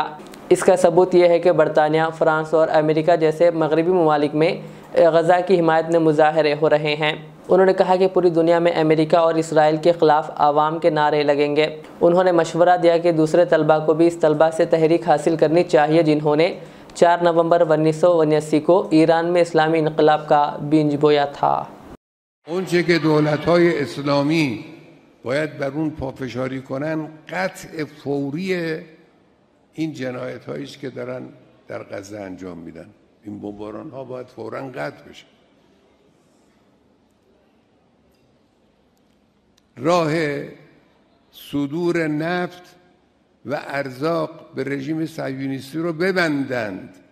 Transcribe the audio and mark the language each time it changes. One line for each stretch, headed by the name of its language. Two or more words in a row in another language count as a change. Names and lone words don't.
Urdu: اس کا ثبوت یہ ہے کہ برطانیہ، فرانس اور امریکہ جیسے مغربی ممالک میں غزہ کی حمایت میں مظاہرے ہو رہے ہیں۔ انہوں نے کہا کہ پوری دنیا میں امریکہ اور اسرائیل کے خلاف عوام کے نعرے لگیں گے۔ انہوں نے مشورہ دیا کہ دوسرے طلباء کو بھی اس طلباء سے تحریک حاصل کرنی چاہیے جنہوں نے 4 نومبر 1979 کو ایران میں اسلامی انقلاب کا بیج بویا تھا۔
Persian: اونچه که دولت‌های اسلامی باید بر اون پافشاری کنن قطع فوری این جنایت‌هایی است که دارن در غزه انجام میدن. این بمباران‌ها باید فوراً قطع بشه. راه صدور نفت و ارزاق به رژیم صهیونیستی رو ببندند.